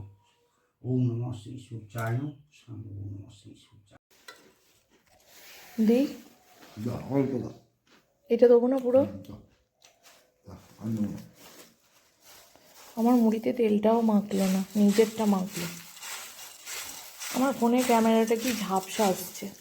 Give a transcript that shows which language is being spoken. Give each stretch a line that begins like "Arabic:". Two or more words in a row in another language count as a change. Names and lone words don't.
Sanskrit: ओम नमः श्री सूर्याय नमः। ओम नमः श्री सूर्याय।
Bangla: দেই, Da, অল্প দাও। এটা দেবো না পুরো? আমি আমার মুড়িতে তেলটাও মাখলো না, নিজেরটা মাখলো। আমার ফোনে ক্যামেরাটা কি ঝাপসা আসছে।